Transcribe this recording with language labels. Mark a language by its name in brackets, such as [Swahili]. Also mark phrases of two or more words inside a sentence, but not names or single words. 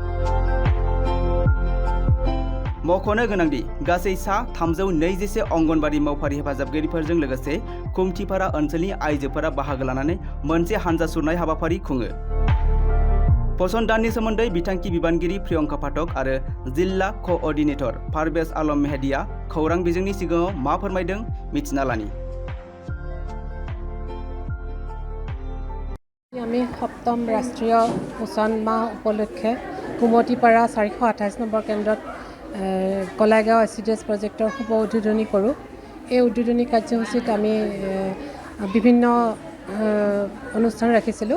[Bodo] मख'नो गोनांदि गासै सा 321 अंगनबाड़ी मावफारि हेफाजाबगिरिफोरजों लोगोसे खुमथिफारा ओनसोलनि आइजोफोरा बाहागो लानानै मोनसे हानजा सुरनाय हाबाफारि खुङो। फसंदाननि सोमोन्दै बिथांखि बिबानगिरि प्रियंका पाठक आरो जिल्ला कअर्डिनेटर पारभेज आलम मेहदिया खौरां बिजोंनि सिगाङाव मा फोरमायदों मिथिना लानि। [Assamese] আমি সপ্তম ৰাষ্ট্ৰীয় পোষণ মাহ উপলক্ষে কুমতিপাৰা 428 নম্বৰ কেন্দ্ৰত কলাইগাঁও ICDS প্ৰজেক্টৰ শুভ উদ্বোধনী কৰোঁ। এই উদ্বোধনী কাৰ্যসূচীত আমি বিভিন্ন অনুষ্ঠান ৰাখিছিলোঁ।